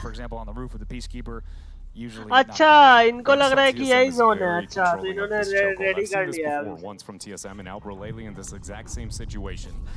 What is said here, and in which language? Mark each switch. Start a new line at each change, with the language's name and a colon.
English: For example, on the roof with the Peacekeeper, usually.
Hindi: अच्छा, इनको लग रहा है कि यही जोन है. अच्छा, तो इन्होंने रेडी कर लिया है.
English: Once from TSM and Albraleli in this exact same situation.